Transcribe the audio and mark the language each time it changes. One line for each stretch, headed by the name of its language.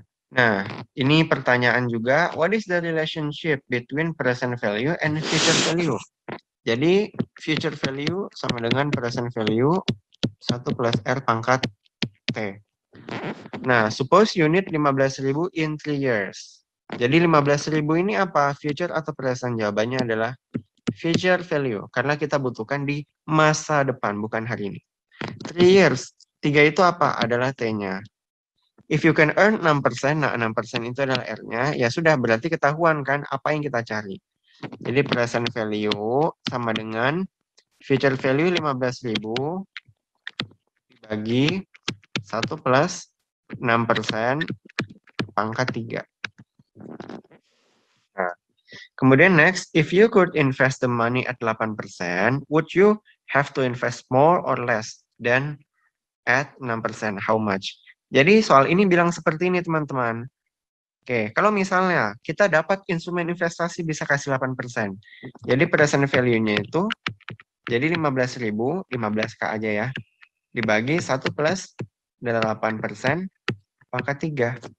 Indonesian: Nah, ini pertanyaan juga,
English: what is the relationship between present value and future value?
Indonesian: Jadi, future value sama dengan present value 1 plus R pangkat T.
English: Nah, suppose you need 15.000 in 3 years.
Indonesian: Jadi 15.000 ini apa? Future atau present? Jawabannya adalah future value. Karena kita butuhkan di masa depan, bukan hari ini.
English: 3 years.
Indonesian: 3 itu apa? Adalah T-nya.
English: If you can earn 6%,
Indonesian: nah 6% itu adalah R-nya, ya sudah berarti ketahuan kan apa yang kita cari. Jadi present value sama dengan future value 15.000 dibagi 1 plus 6% pangkat 3. Nah, kemudian
English: next, if you could invest the money at 8%, would you have to invest more or less than at 6%? How much?
Indonesian: Jadi soal ini bilang seperti ini teman-teman. Kalau misalnya kita dapat instrumen investasi bisa kasih 8%. Jadi present value-nya itu jadi 15.000, 15K aja ya. Dibagi 1 plus 8% pangkat 3.